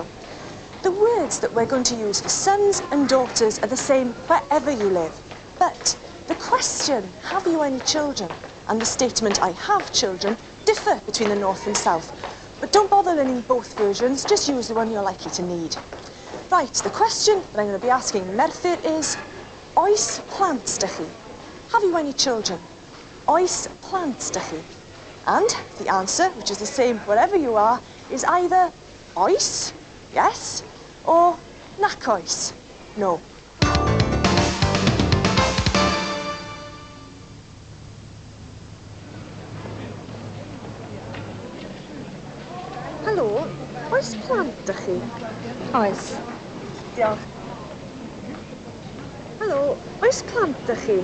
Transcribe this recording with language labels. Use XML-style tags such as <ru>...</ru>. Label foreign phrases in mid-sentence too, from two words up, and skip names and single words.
<en>The words that we're going to use for sons and daughters are the same wherever you live. But the question, have you any children? And the statement, I have children, differ between the north and south. But don't bother learning both versions, just use the one you're likely to need. Right, the question that I'm going to be asking Merthyr is,</en> <cy>oes plant da chi?</cy> <en>Have you any children?</en> <cy>Oes plant da chi?</cy> <en>And the answer, which is the same wherever you are, is either oes, yes, or</en> <cy>nac oes,</cy> <en>no.</en> <cy>Helo, oes plant da chi? Oes. Diolch. Helo, oes plant da chi?</cy>